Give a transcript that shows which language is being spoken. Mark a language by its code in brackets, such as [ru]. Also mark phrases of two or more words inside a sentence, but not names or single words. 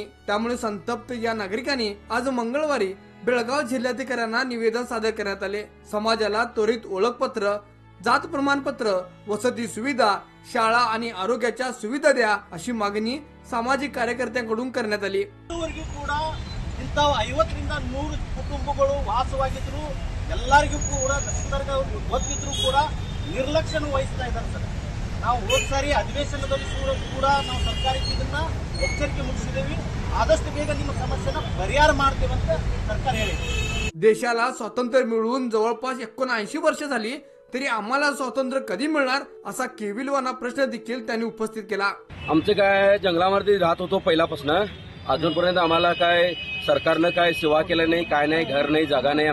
[mr] त्यामुळे संतप्त या नागरिकांनी आज मंगळवारी बेळगाव जिल्हाधिकाऱ्यांना निवेदन सादर करण्यात आले. समाजाला त्वरित ओळखपत्र, जात प्रमाणपत्र, वसती सुविधा, शाळा आणि आरोग्याच्या सुविधा द्या अशी मागणी सामाजिक कार्यकर्त्यांकडून करण्यात आली. [kn] ಇಂಥ 50ರಿಂದ 100 ಕುಟುಂಬಗಳು ವಾಸವಾಗಿದ್ರು ಎಲ್ಲರಿಗೂ ಕೂಡ ನಿಸರ್ಗ ಗೊತ್ತಿದ್ರು ಕೂಡ ನಿರ್ಲಕ್ಷ್ಯ ವಹಿಸ್ತಾ ಇದ್ದಾರೆ ಸರ್. ನಾವು ಹೋದ ಸಾರಿ ಅಧಿವೇಶನದಲ್ಲಿ ಕೂಡ ನಾವು ಸರ್ಕಾರಕ್ಕೆ ಇದನ್ನ ಎಚ್ಚರಿಕೆ ಮೂಡಿಸಿದ್ದೇವೆ. ಆದಷ್ಟು ಬೇಗ ನಿಮ್ಮ ಸಮಸ್ಯೆನ ಪರಿಹಾರ ಮಾಡ್ತೇವೆ ಅಂತ ಸರ್ಕಾರ ಹೇಳಿದೆ. [mr] देशाला स्वातंत्र्य मिळून जवळपास 79 वर्ष झाली, तरी आम्हाला स्वातंत्र्य कधी मिळणार असा केविलवाना प्रश्न देखील त्यांनी उपस्थित केला. आमचं काय जंगलामध्ये राहत होतो पहिल्यापासून. अजूनपर्यंत आम्हाला काय सरकारनं काय सेवा केलं नाही, काय नाही, घर नाही, जागा नाही.